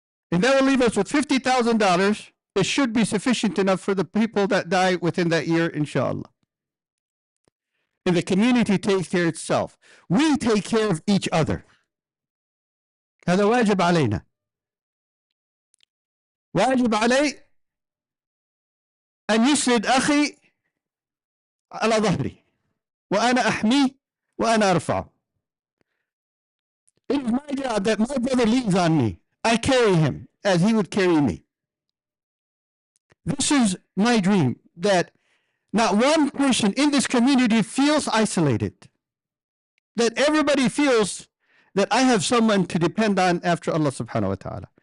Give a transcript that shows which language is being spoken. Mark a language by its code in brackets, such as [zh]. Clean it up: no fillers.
[en] And that will leave us with $50,000. It should be sufficient enough for the people that die within that year, inshallah. And the community takes care of itself. We take care of each other. [ar] هذا واجب علينا. واجب علي أن يسند أخي على ظهري وأنا أحميه وأنا أرفعه. [en] It is my job that my brother leans on me. I carry him as he would carry me. This is my dream, that not one person in this community feels isolated. That everybody feels that I have someone to depend on after Allah subhanahu wa ta'ala.